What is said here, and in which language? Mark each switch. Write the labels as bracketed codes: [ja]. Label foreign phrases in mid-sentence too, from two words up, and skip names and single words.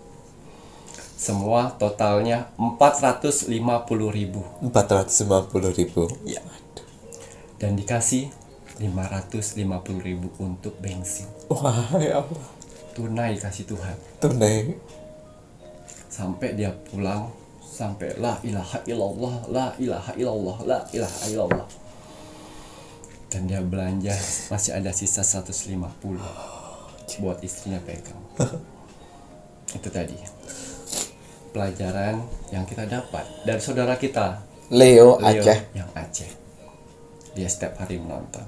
[id] Semua totalnya 450.000. 450.000. Ya. Dan dikasih 550.000 untuk bensin. Wah, [ar] يا الله. [id] Tunai kasih Tuhan. Tunai. Sampai dia pulang, sampai [ar] لا إله إلا الله، لا إله إلا الله، لا إله إلا الله. [id] Dan dia belanja masih ada sisa 150 buat istrinya pegang. Itu tadi pelajaran yang kita dapat dari saudara kita Leo Aceh. Yang Aceh. Dia setiap hari menonton.